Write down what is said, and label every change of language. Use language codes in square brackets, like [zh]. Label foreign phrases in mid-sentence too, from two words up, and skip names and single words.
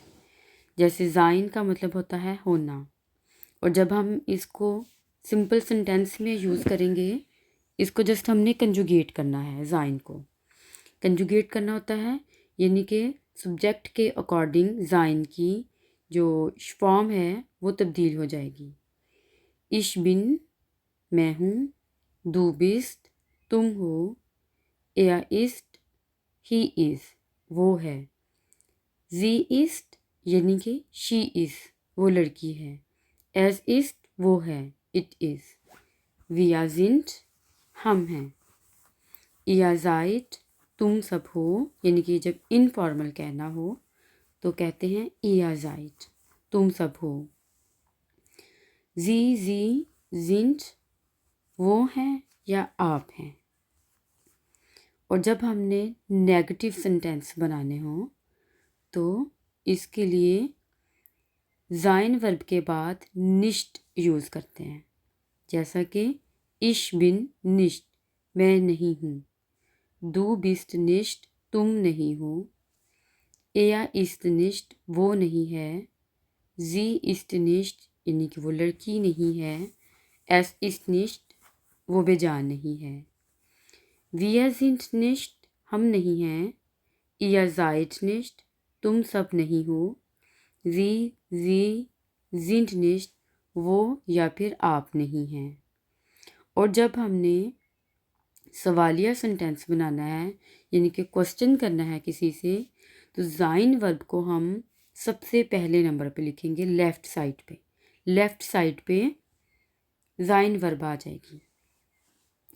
[hi] जैसे ज़ाइन का मतलब होता है होना, और जब हम इसको सिंपल सेंटेंस में यूज़ करेंगे, इसको जस्ट हमने कंजुगेट करना है। ज़ाइन को कंजुगेट करना होता है, यानी कि सब्जेक्ट के अकॉर्डिंग ज़ाइन की जो फॉर्म है वो तब्दील हो जाएगी। [de] ich bin [hi] मैं हूँ, [de] du bist [hi] तुम हो, [de] er ist [en] he is [hi] वो है, [de] sie ist [hi] यानी कि [en] she is [hi] वो लड़की है, [de] es ist [hi] वो है, [en] it is, [de] wir sind [hi] हम हैं, [de] ihr seid [hi] तुम सब हो, यानी कि जब इनफॉर्मल कहना हो तो कहते हैं [de] ihr seid [hi] तुम सब हो, [de] sie sind [hi] वो हैं या आप हैं। और जब हमने नेगेटिव सेंटेंस बनाने हो तो इसके लिए ज़ाइन वर्ब के बाद निश्ट यूज़ करते हैं। जैसा कि [de] ich bin nicht [hi] मैं नहीं हूँ, [de] du bist nicht [hi] तुम नहीं हो, [de] er ist nicht [hi] वो नहीं है, [de] sie ist nicht [hi] यानी कि वो लड़की नहीं है, [de] es ist nicht [hi] वो बेजान नहीं है, [de] wir sind nicht [hi] हम नहीं हैं, [de] ihr seid nicht [hi] तुम सब नहीं हो, [de] sie sind nicht [hi] वो या फिर आप नहीं हैं। और जब हमने सवालिया सेंटेंस बनाना है, यानी कि क्वेश्चन करना है किसी से, तो ज़ाइन वर्ब को हम सबसे पहले नंबर पे लिखेंगे, लेफ़्ट साइड पे ज़ाइन वर्ब आ जाएगी।